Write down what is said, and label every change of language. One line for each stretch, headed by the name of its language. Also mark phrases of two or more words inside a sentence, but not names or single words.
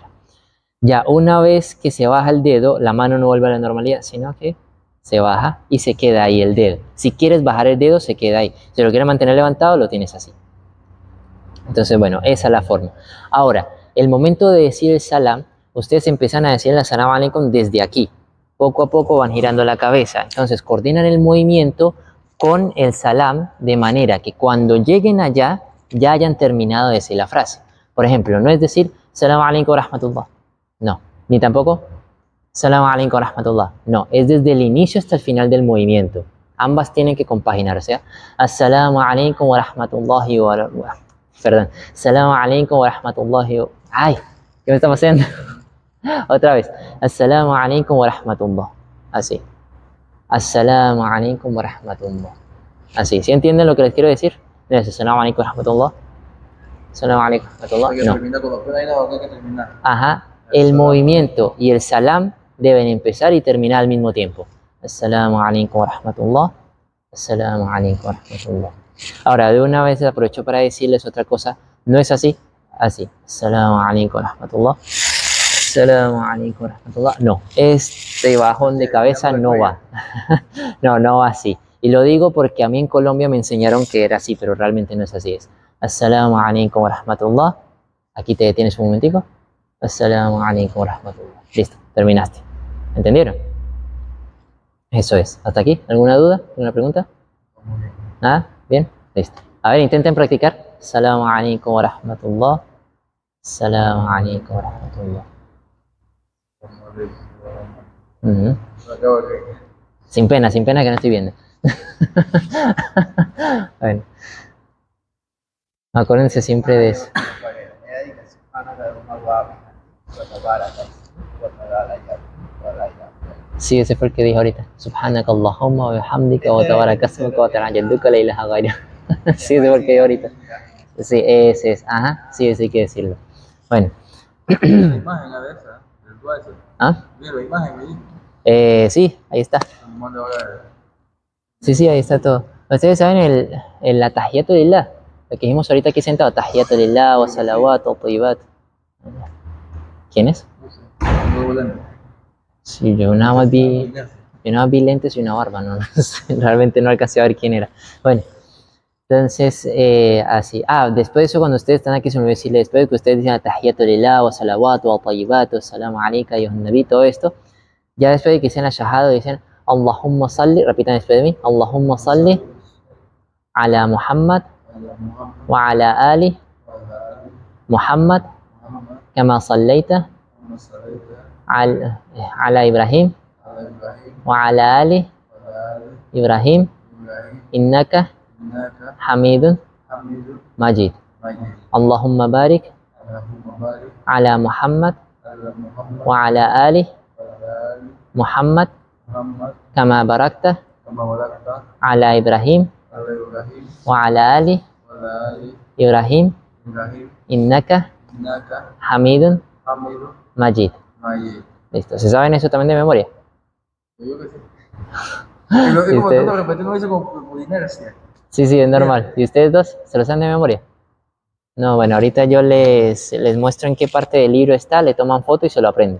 Spanish: Ya una vez que se baja el dedo, la mano no vuelve a la normalidad, sino que se baja y se queda ahí el dedo. Si quieres bajar el dedo, se queda ahí. Si lo quieres mantener levantado, lo tienes así. Entonces, bueno, esa es la forma. Ahora, el momento de decir el salam, ustedes empiezan a decir el
Arabic: سلام عليكم
Spanish: desde aquí. Poco a poco van girando la cabeza. Entonces, coordinan el movimiento con el salam de manera que cuando lleguen allá, ya hayan terminado de decir la frase. Por ejemplo, no es decir
Arabic: سلام عليكم ورحمة الله.
Spanish: No, ni tampoco
Arabic: سلام عليكم ورحمة الله.
Spanish: No, es desde el inicio hasta el final del movimiento. Ambas tienen que compaginar. O sea,
Arabic: السلام عليكم ورحمة الله وبركاته. Perdón. السلام عليكم ورحمة الله و...
Spanish: Ay, ¿qué me está pasando? Otra vez.
Arabic: السلام عليكم ورحمة الله.
Spanish: Así.
Arabic: السلام عليكم ورحمة الله.
Spanish: Así. ¿Sí entienden lo que les quiero decir?
Arabic: السلام عليكم ورحمة الله السلام عليكم ورحمة الله. Assalamu alaikum wa rahmatullah.
Spanish: Hay que No. terminar con la no, hay que terminar. Ajá. El movimiento y el salam deben empezar y terminar al mismo tiempo.
Arabic: السلام عليكم ورحمة الله السلام عليكم ورحمة الله. Assalamu alaikum wa rahmatullah.
Spanish: Ahora, de una vez aprovecho para decirles otra cosa. No es así. Así.
Arabic: السلام عليكم ورحمة الله السلام عليكم ورحمة الله. Assalamu alaikum wa rahmatullah.
Spanish: No, este bajón de cabeza no va. No va así. Y lo digo porque a mí en Colombia me enseñaron que era así, pero realmente no es así.
Arabic: Es السلام عليكم ورحمة الله.
Spanish: Aquí te detienes un momentico.
Arabic: السلام عليكم ورحمة الله.
Spanish: Listo, terminaste. ¿Entendieron? Eso es. ¿Hasta aquí? ¿Alguna duda? ¿Alguna pregunta? ¿Nada? ¿Bien? Listo. A ver, intenten practicar.
Arabic: السلام عليكم ورحمة الله السلام عليكم ورحمة الله. Assalamu alaikum wa rahmatullah.
Spanish: Sin pena que no estoy viendo. Bueno. Acuérdense siempre de eso. Sí, ese fue el que dije ahorita.
Arabic: سبحانك اللهم وبحمدك وتبارك اسمك وتعالى جدك لا إله غيرك.
Spanish: Sí, ese fue el que dije ahorita. Sí, ese es. Ajá, sí, ese hay que decirlo. Bueno. La imagen a ver esa, del dueño. ¿Ah? Mira la imagen ahí. Sí, ahí está. Sí, ahí está todo. Ustedes saben el
Arabic: التحيات لله,
Spanish: lo que dijimos ahorita aquí sentado,
Arabic: التحيات لله والصلوات والطيبات.
Spanish: ¿Quién es? Sí, yo nada más vi lentes y una barba, no sé, realmente no alcancé a ver quién era. Bueno, entonces, así. Después de eso, cuando ustedes están aquí, se me olvidó decirle, después de que ustedes
Arabic: dicen التحيات لله والصلوات والطيبات والسلام عليك أيها النبي,
Spanish: todo esto, ya después de que dicen la shahada, dicen
Arabic: اللهم صل,
Spanish: repitan después de mí,
Arabic: اللهم صل على محمد وعلى آل محمد كما صليت على إبراهيم وعلى آل إبراهيم إنك حميد مجيد. اللهم بارك على محمد وعلى آل محمد كما باركت على إبراهيم وعلى آل إبراهيم إنك حميد مجيد.
Spanish: Listo, ¿se saben eso también de memoria? Yo que sí. Es como tanto repetirlo eso con inercia. Sí, es normal. ¿Y ustedes dos se lo saben de memoria? No, bueno, ahorita yo les muestro en qué parte del libro está, le toman foto y se lo aprenden.